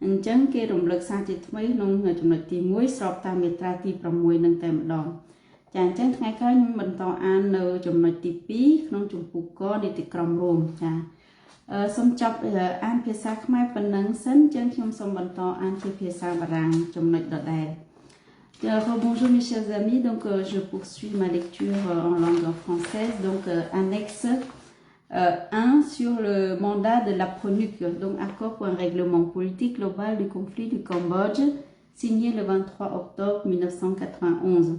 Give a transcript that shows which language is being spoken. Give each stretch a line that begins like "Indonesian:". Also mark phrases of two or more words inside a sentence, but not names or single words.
Khmer: ញ្ចឹងគេរំលឹកសារជាថ្មីក្នុងចំណុចទី1ស្របតាមមាត្រាទី6នឹងតែម្ដងចាអញ្ចឹងថ្ងៃក្រោយខ្ញុំ បន្តអាននៅចំណុចទី2ក្នុងជំពូកកនីតិក្រមរួមចាសូមចប់អានភាសាខ្មែរប៉ុណ្ណឹងសិនចឹងខ្ញុំសូមបន្តអានជាភាសាបារាំងចំណុចដដែល
French: Bonjour mes chers amis, donc je poursuis ma lecture en langue française, donc annexe 1 sur le mandat de la PRONUC, donc accord pour un règlement politique global du conflit du Cambodge, signé le 23 octobre 1991.